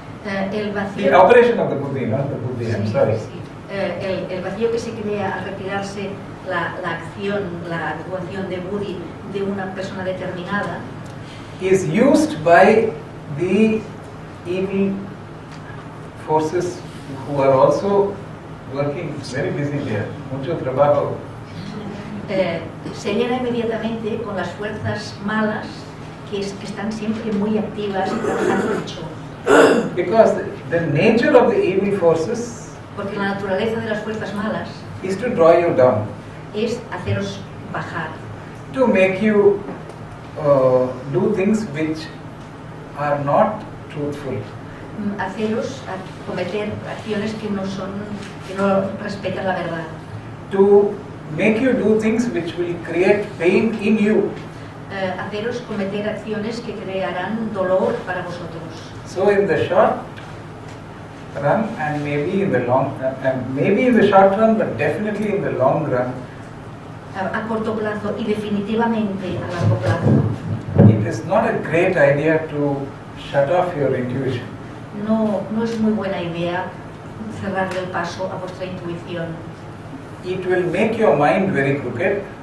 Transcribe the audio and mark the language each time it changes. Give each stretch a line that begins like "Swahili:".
Spanish: El
English: the
Spanish: vacío,
English: operation of the buddhi, not the buddhi, I'm
Spanish: sí,
English: sorry.
Spanish: sí. El vacío que se crea al retirarse la acción, la actuación de Buddhi de una persona determinada,
English: is used by the evil forces who are also working very busy there.
Spanish: Mucho trabajo. se llena inmediatamente con las fuerzas malas que están siempre muy activas y trabajando mucho.
English: Because the nature of the evil forces
Spanish: Porque la naturaleza de las fuerzas malas
English: is to draw you down,
Spanish: es haceros bajar,
English: to make you do things which are not truthful,
Spanish: haceros cometer acciones que no respetan la verdad,
English: to make you do things which will create pain in you.
Spanish: haceros cometer acciones que crearán dolor para vosotros.
English: So in the short run and maybe in the long and maybe in the short run, but definitely in the long run,
Spanish: A corto plazo y definitivamente a largo plazo,
English: it is not a great idea to shut off your intuition.
Spanish: no es muy buena idea cerrarle el paso a vuestra intuición.
English: It will make your mind very crooked.